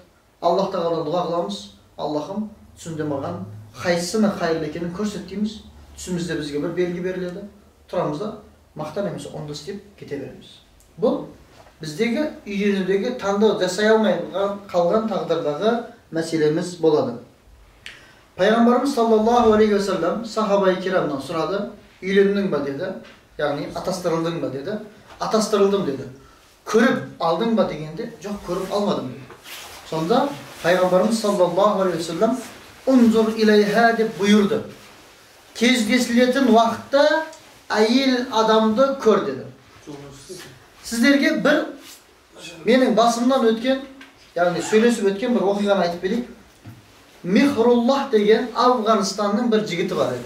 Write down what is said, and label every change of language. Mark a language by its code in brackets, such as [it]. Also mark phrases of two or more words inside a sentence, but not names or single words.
[kk] Аллах тағаладан дұға қыламыз. Аллахым, түсімде маған қайсысының хайырлы екенін көрсет дейміз. Түсімізде бізге бір белгі беріледі. Тұрамыз да мақтан немесе онды істеп кете береміз. Бұл біздегі үйленудегі таңдау жасай алмай қалған тағдырдағы мәселеміз болады. Пайғамбарымыз [ar] صلى الله عليه وسلم [kk] сахаба-ы кирамнан сұрады: Үйлендің ба деді. Яғни атастырылдың ба деді. Атастырылдым деді. Көріп алдың ба дегенде, жоқ, көріп алмадым деді. Сонда Пайғамбарымыз [ar] صلى الله عليه وسلم «انظر إليها» [kk] деп бұйырды. Кездесілетін уақытта әйел адамды көр деді. Сіздерге бір менің басымнан өткен, яғни сөйлесіп өткен бір оқиғаны айтып берейік. Мехруллах деген Афғанстанның бір жігіті бар еді.